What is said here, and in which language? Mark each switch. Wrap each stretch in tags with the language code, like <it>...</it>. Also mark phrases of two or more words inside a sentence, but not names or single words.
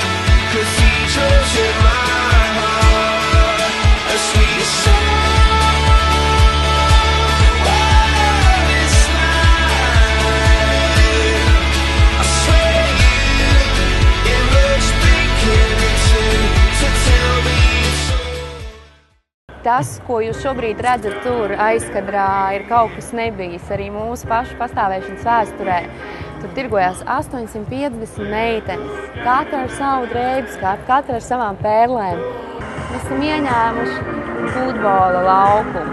<en>Cathedrals in my heart, a sweet song. This night, I swear you, it looks beginning to tell me it's over.</en> <lv>Tas, ko jūs šobrīd redzat tur aizkadrā, ir kaut kas nebijis arī mūsu pašu pastāvēšanas vēsturē. Tur tirgojās 850 meitenes, katra ar savu drēbes skatu, katra ar savām pērlēm. Mēs esam ieņēmuši futbola laukumu.</lv>